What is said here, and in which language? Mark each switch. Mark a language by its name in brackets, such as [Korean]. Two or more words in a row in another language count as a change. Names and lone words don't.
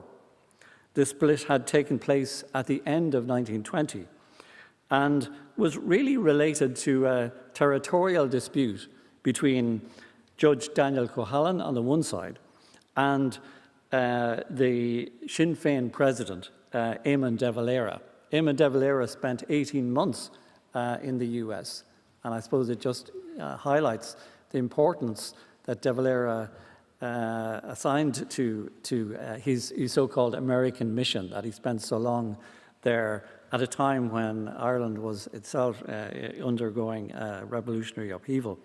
[English] This split had taken place at the end of 1920 and was really related to a territorial dispute between Judge Daniel Cohalan on the one side and the Sinn Féin president, Eamon de Valera. Eamon de Valera spent 18 months in the US, and I suppose it just highlights the importance that de Valera assigned to his so-called American mission, that he spent so long there at a time when Ireland was itself undergoing revolutionary upheaval.